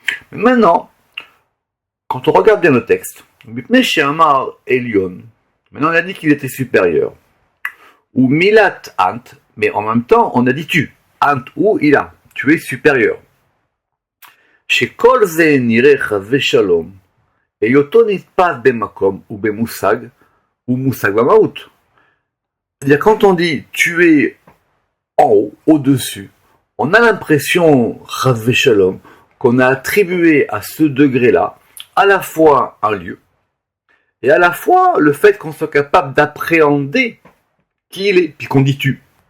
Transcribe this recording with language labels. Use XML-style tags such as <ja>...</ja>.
<fr>Maintenant, quand on regarde bien le texte, maintenant on a dit qu'il était supérieur.</fr> <he>Ou milat ant,</he> <fr>mais en même temps on a dit tu. Ant ou il a. Tu es supérieur.</fr> <he>שכל זה נראה חס ושלום, היותו נתפס במקום ובמושג, ומושג במהות.</he> <fr>C'est-à-dire quand on dit tu es en haut, au-dessus, on a l'impression, chas v'shalom, qu'on a attribué à ce degré-là à la fois un lieu, et à la fois le fait qu'on soit capable d'appréhender qui il est, puis qu'on dit tu.</fr>